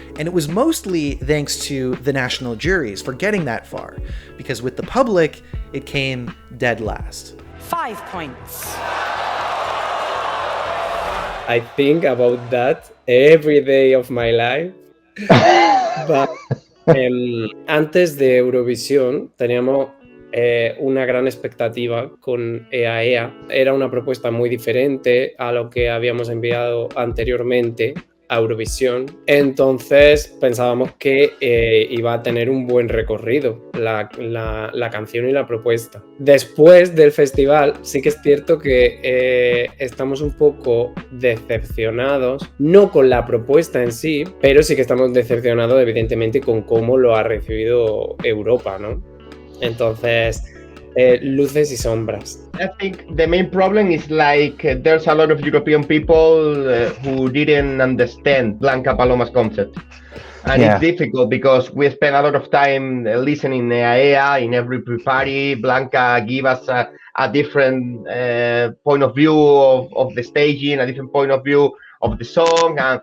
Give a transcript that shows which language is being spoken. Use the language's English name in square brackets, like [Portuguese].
[English] And it was mostly thanks to the national juries for getting that far, because with the public, it came dead last. 5 points. I think about that every day of my life. [Spanish] But, antes de Eurovisión teníamos una gran expectativa con EAEA. Era una propuesta muy diferente a lo que habíamos enviado anteriormente a Eurovisión. Entonces pensábamos que iba a tener un buen recorrido la canción y la propuesta. Después del festival sí que es cierto que estamos un poco decepcionados, no con la propuesta en sí, pero sí que estamos decepcionados evidentemente con cómo lo ha recibido Europa, ¿no? Entonces, luces y sombras. [English] I think the main problem is there's a lot of European people who didn't understand Blanca Paloma's concept. And It's difficult because we spend a lot of time listening EAEA in every pre-party. Blanca give us a different point of view of the staging, a different point of view of the song.